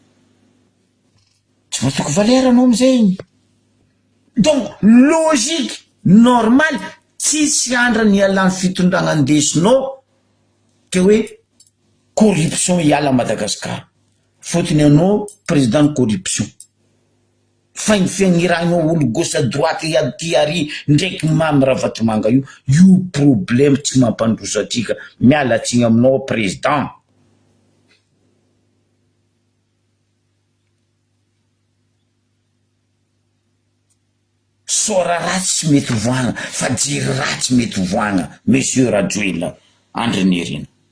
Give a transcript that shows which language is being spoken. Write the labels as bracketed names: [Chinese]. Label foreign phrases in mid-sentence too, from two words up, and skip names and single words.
[Malagasy] tsy matoky valera anao amizay [French] donc logique normal [Malagasy] tsisy andra ny alany fitondragna andesinao ke hoe corruption iala Madagasikara fotony anao [French] président corruption [Malagasy] faigny fiagnirahinao olo [French] gauche à droite [Malagasy] aty ary ndraiky mamy Ravatomanga io problème tsy mampandroso atsika mialatsigny aminao président sora ratsy mety voagna fa jery ratsy mety voagna monsieur Rajoelina Andry Nirina